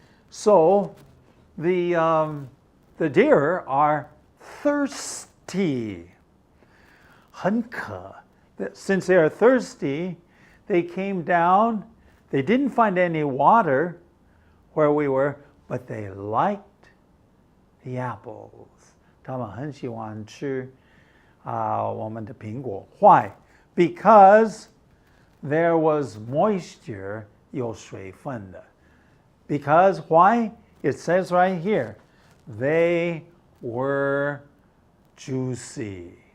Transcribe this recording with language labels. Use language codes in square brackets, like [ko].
[en] So the deer are thirsty. [zh] 很渴. [en] Since they are thirsty, they came down. They didn't find any water where we were, but they liked the apples. [zh] 他们很喜欢吃我们的苹果. [en] Why? Because there was moisture, [zh] 有水分的. [en] Because why? It says right here, they were juicy.